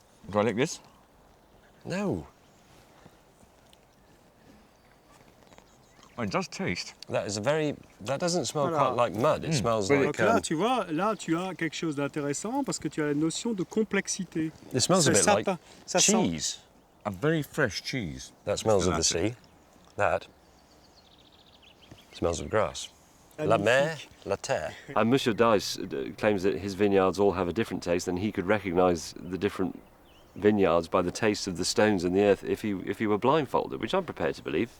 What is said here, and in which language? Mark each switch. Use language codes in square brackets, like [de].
[en] Do I lick this? No. Oh, it does taste. That is a very. That doesn't smell quite like mud. It smells like. [fr] Donc là, tu vois, là, tu as quelque chose d'intéressant parce que tu as la notion de complexité. [en] It smells a bit like cheese. A very fresh cheese. That smells of the sea. That smells of grass. [fr] La mer, la terre. [en] And Monsieur Dice claims that his vineyards all have a different taste, and he could recognise the different vineyards by the taste of the stones and the earth if he were blindfolded, which I'm prepared to believe.